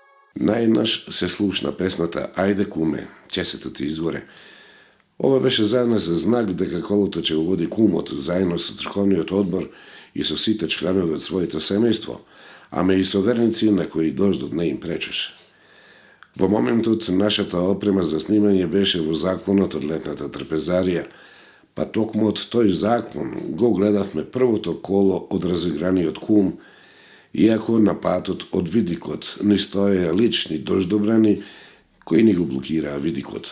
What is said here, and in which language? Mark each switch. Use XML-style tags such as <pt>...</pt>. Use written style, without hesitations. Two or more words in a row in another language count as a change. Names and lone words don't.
<mk>Najnaš se slušna pesnata Ajde kume, će se to ti izvore. Ovo беше za nas znak дека колото ќе го води кумот заедно со црковниот одбор и со сите членови од своето семејство, ама и со верници на кои дождот не им пречеше. Во моментот нашата опрема за снимање беше во заклонот од летната трпезарија, па токму од тој заклон го гледавме првото коло од разиграниот кум, иако на патот од видикот ни стоеа лични дождобрани кои ни го блокираа видикот.</mk>